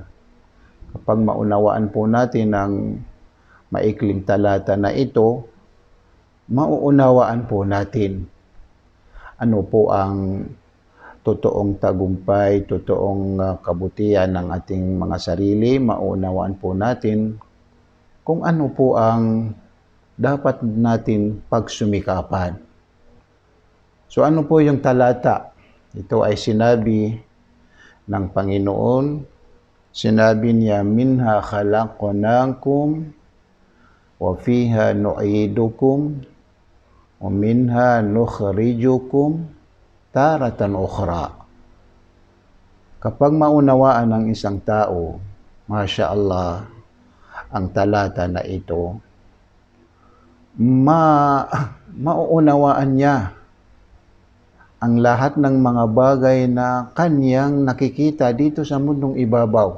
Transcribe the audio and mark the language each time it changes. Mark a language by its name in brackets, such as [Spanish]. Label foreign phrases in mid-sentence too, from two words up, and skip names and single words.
[Filipino] Kapag maunawaan po natin ang maikling talata na ito, mauunawaan po natin ano po ang totoong tagumpay, totoong kabutihan ng ating mga sarili, maunawaan po natin kung ano po ang dapat natin pagsumikapan. So ano po yung talata? Ito ay sinabi ng Panginoon. Sinabi niya, [Arabic] منها خلقناكم وفيها نعيدكم ومنها نخرجكم تارة أخرى. [Filipino] Kapag maunawaan ng isang tao, [Arabic] ما شاء الله, [Filipino] ang talata na ito, mauunawaan niya ang lahat ng mga bagay na kanyang nakikita dito sa mundong ibabaw.